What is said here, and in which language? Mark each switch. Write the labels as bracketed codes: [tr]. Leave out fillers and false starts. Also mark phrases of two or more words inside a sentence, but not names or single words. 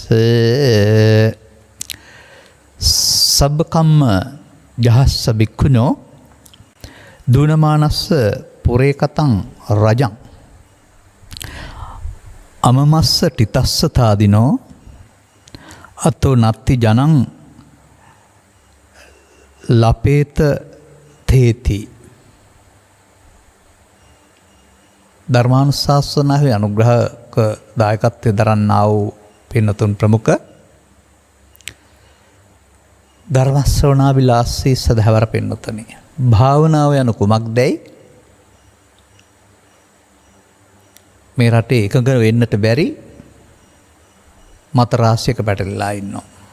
[pi] සබ්බකම්ම ජහස්ස බික්ඛුනෝ දුනමානස්ස පුරේකතං රජං අමමස්ස ටිතස්ස තාදිනෝ අතෝ නත්ති ජනං ලපේත තේති. [si] ධර්මානුශාසනාවේ අනුග්‍රහක දායකත්වයේ දරන්නා වූ පින්නතුන් ප්‍රමුඛ ධර්ම ශ්‍රවණාබිලාසී සදහවර පින්නතුනි, භාවනාව යනු කුමක්දයි මේ රටේ එකඟ වෙන්නට බැරි මත රාශියක පැටලලා ඉන්නවා.